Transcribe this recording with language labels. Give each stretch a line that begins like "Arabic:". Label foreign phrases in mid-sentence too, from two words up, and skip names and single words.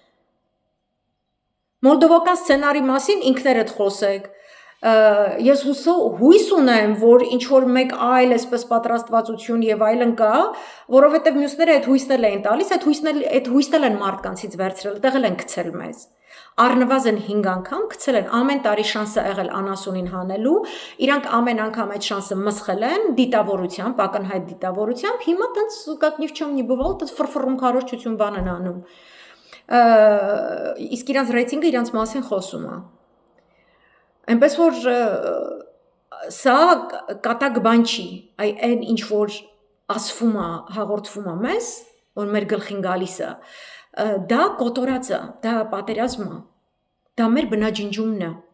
Armenian: Մոլդովական սցենարի մասին ինքներդ խոսեք։ Ես հույս ունեմ, որ ինչ որ մեկ այլ այսպես պատրաստվածություն եւ այլն կա, որովհետեւ մյուսները այդ հույսն էլ են տալիս, այդ հույսն են մարդկանցից վերցրել, տեղել են գցել մեզ։ Առնվազն 5 անգամ գցել են, ամեն տարի շանսը եղել անասունին հանելու, իրանք ամեն անգամ այդ շանսը մսխել են դիտավորությամբ, ակնհայտ դիտավորությամբ, հիմա տենց
Russian: как ни в чем не бывало,
Armenian: տենց ֆրֆռում քարոզչություն բան են անում։ Իսկ իրանց ռեյտինգը իրանց մասին խոսում է։ Այնպես որ սա կատակ բան չի, այն ինչ որ ասվում է, հաղորդվում է մեզ, որ մեր գլխին գալիս է, դա կոտորած է, դա պատերազմ է, դա մեր բնաջնջումն է,